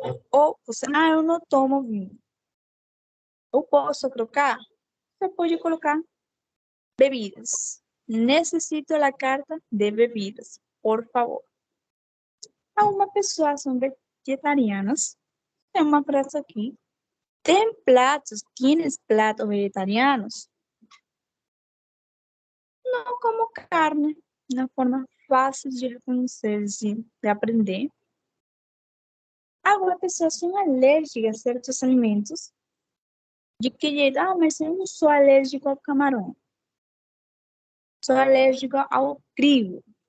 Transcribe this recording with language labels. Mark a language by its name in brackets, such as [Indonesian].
[Portuguese] Ou você, eu não tomo vinho. Eu posso colocar? Você pode colocar bebidas. Necessito a carta de bebidas, por favor. Algumas pessoas são vegetarianas. Tem uma frase aqui. [Spanish] ¿Tienes platos vegetarianos? [Portuguese] Não como carne. Uma forma fácil de reconhecer, de aprender. Algumas pessoas são alérgicas a certos alimentos. De que jeito? Mas eu não sou alérgico ao camarão. Sou alérgico ao trigo.